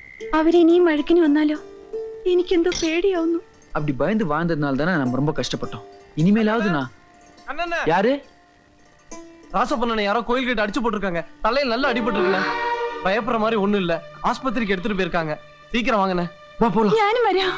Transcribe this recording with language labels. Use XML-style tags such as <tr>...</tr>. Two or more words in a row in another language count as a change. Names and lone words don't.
<ml>അവരിനിയും വഴക്കിന് വന്നാലോ? എനിക്കെന്തോ പേടിയാവുന്നു.</ml> <ta>அப்படி பயந்து வாழ்ந்ததுனால தானே நம்ம ரொம்ப கஷ்டப்பட்டோம். இனிமேலாவதுண்ணா யாரு? ராசப்பண்ணனை யாரோ கோயில் கிட்ட அடிச்சு போட்டிருக்காங்க. தலையில நல்லா அடிபட்டு இருக்குண்ணே. பயப்படுற மாதிரி ஒண்ணும் இல்ல. ஆஸ்பத்திரிக்கு எடுத்துட்டு போயிருக்காங்க. சீக்கிரம் வாங்கண்ணே. வா போலாம்.</ta> <ml>ഞാനും വരാം.</ml>